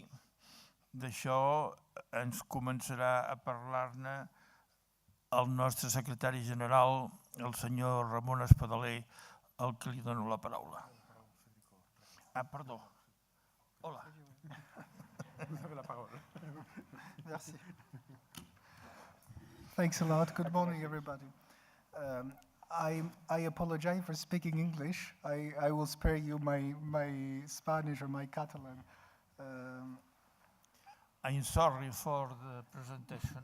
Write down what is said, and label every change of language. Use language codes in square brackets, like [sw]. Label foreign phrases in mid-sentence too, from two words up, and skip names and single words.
[ca] D'això ens començarà a parlar-ne el nostre secretari general, el senyor Ramon Espadaler, al que li dono la paraula. Perdó. Hola. Merci. [en] Thanks a lot. Good morning, everybody. I apologize for speaking English. I will spare you my Spanish or my Catalan. I'm sorry for the presentation.